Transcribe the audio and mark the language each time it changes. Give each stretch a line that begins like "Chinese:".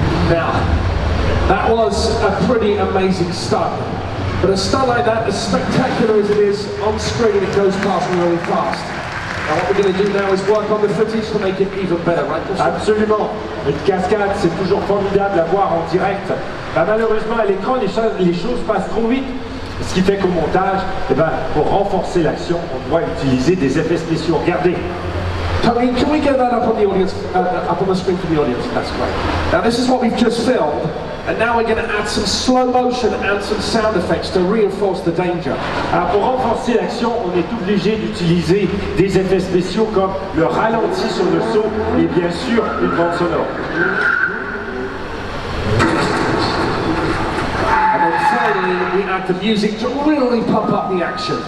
English: Now, that was a pretty amazing stunt. But a stunt like that, as spectacular as it is, on screen it goes past really fast. Now what we're going to do now is work on the footage to make it even better, right?
French: Absolument. Une cascade, c'est toujours formidable à voir en direct. Bah, malheureusement, à l'écran, les choses passent trop vite. Ce qui fait qu'au montage, pour renforcer l'action, on doit utiliser des effets spéciaux. Regardez.
English: Can we get that up on the audience, up on the screen for the audience? That's great. Now this is what we've just filmed, and now we're going to add some slow motion and some sound effects to reinforce the danger.
French: Alors pour renforcer l'action, on est obligé d'utiliser des effets spéciaux comme le ralenti sur le saut et bien sûr une bande sonore.
English: And then finally we add the music to really pump up the action.